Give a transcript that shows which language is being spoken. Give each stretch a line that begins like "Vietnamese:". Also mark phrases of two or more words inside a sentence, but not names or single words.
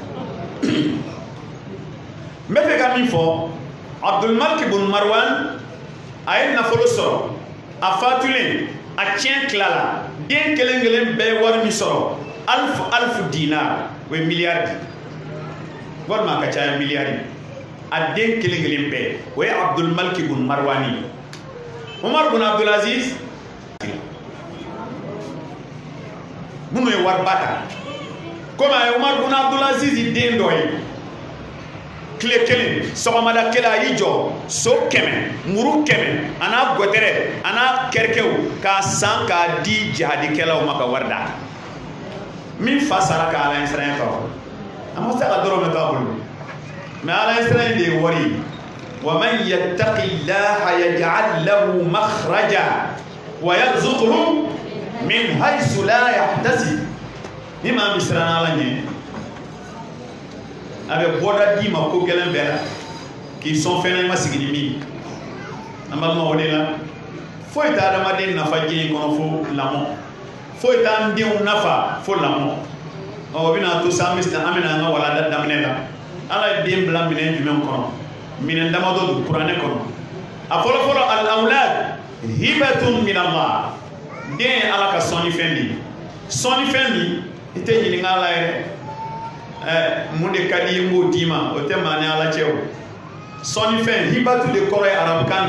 Bambara: n bɛ fɛ ka min fɔ Abdul Malik ibn Marwan a ye nafolo sɔrɔ a fatulen a tiɲɛ tilala den kelen kelen bɛɛ ye wari min sɔrɔ alifu dinar o ye miliyari di walima a ka caya miliyari a den kelen kelen bɛɛ o ye Abdul Malik ibn Marwan ye Umar ibn Abdul Aziz minnu ye wariba ta komi a ye Umar ibn Abdul Aziz den dɔ ye tile kelen sɔgɔmada kelen a y'i jɔ so 100 muru 100 a n'a gɔtɛrɛ a n'a kɛrɛkɛw k'a san k'a di jihadikɛlaw ma ka wari d'a kan min fa sara ka ala ɲɛsiranya kan a ma se ka dɔrɔmɛ to a bolo mɛ ala ɲɛsiranya de ye wari ye
Arabic: ومن يتق الله يجعل له مخرجا ويرزقه من حيث لا يحتسب
Bambara: ni maa min siranna ala ɲɛ a bɛ bɔda d'i ma ko gɛlɛn bɛɛ la k'i sɔn fɛn na i ma sigi ni min an balima o de la foyi tɛ adamaden nafa diɲɛ in kɔnɔ fo lamɔ foyi t'an denw nafa fo lamɔ o bɛna to sa an bɛna an ka walanda daminɛ la ala ye den bila minɛn jumɛn kɔnɔ minɛn damadɔ don kuranɛ kɔnɔ a fɔlɔfɔlɔ
Arabic: الأولاد هبة من الله
Bambara: den ye ala ka sɔnnifɛn de ye sɔnnifɛn min i tɛ ɲininka ala yɛrɛ mun de ka di n b'o d'i ma o tɛ maa ni ala cɛ o sɔnnifɛn hibatu de kɔrɔ ye arabukan